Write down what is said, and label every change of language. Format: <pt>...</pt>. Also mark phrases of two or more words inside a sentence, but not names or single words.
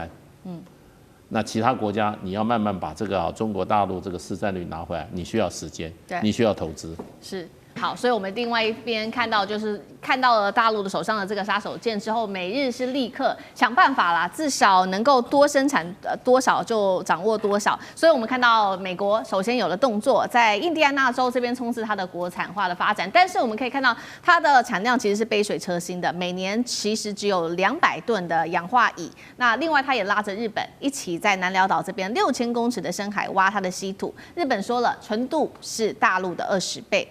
<zh>那其他國家你要慢慢把这個中國大陸這個市占率拿回來，你需要時間，你需要投資。是。好，所以我們另外一邊看到了大陸的手上的這個杀手鐧之後，美日是立刻想辦法啦，至少能夠多生產多少就掌握多少。所以我們看到美國首先有了動作，在印第安納州這邊衝刺它的國產化的發展，但是我們可以看到它的產量其實是杯水車薪的，每年其實只有200噸的氧化鋰。那另外它也拉着日本一起在南寮島這邊6000公尺的深海挖它的稀土。日本說了，純度是大陸的20倍。</zh>